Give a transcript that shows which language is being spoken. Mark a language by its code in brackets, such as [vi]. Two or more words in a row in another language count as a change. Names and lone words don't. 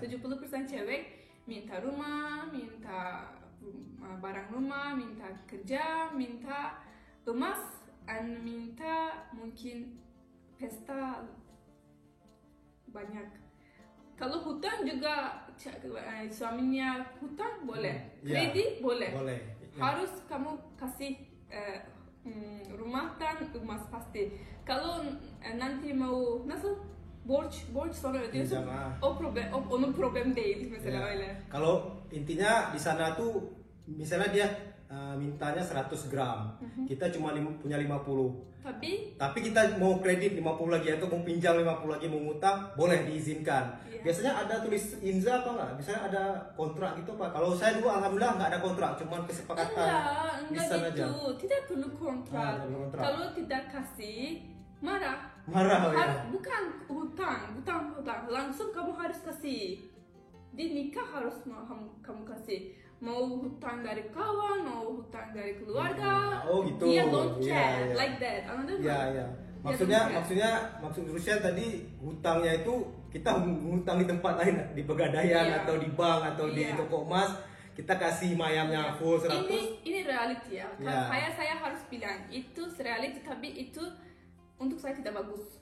[id] 70% cewek minta rumah, minta barang rumah, minta kerja, minta emas, dan minta mungkin pesta banyak. Kalau hutang juga suaminya hutang boleh, kredit boleh. Boleh. Ya. Harus kamu kasih rumah dan emas pasti. Kalau nanti mau [tr] nasıl borç sonra ödüyorsun. Onun problem değil mesela Ya. öyle. [id] Kalau intinya di sana tuh misalnya dia mintanya 100 gram, kita cuma punya 50. Tapi kita mau kredit 50 lagi atau mau pinjam 50 lagi, mau ngutang, boleh diizinkan. Iya. Biasanya ada tulis inza apa enggak? Misalnya ada kontrak gitu Pak. Kalau saya dulu alhamdulillah nggak ada kontrak, cuma kesepakatan Enggak lisan gitu. aja. Tidak perlu kontrak. Tidak perlu kontrak. Kalau tidak kasih marah. Marah ya. Bukan hutang. Langsung kamu harus kasih. Di nikah harus kamu kasih. Mau hutang dari kawan, mau hutang dari keluarga. Oh gitu. [en] Dia don't care [id] Iya. [en] like that. [id] Iya. Maksud Rusia tadi hutangnya itu kita hutang di tempat lain, di pegadaian Iya. atau di bank atau di Iya. toko emas, kita kasih mayamnya full 100. Ini reality ya. Ya. Saya harus bilang itu reality, tapi itu untuk saya tidak bagus.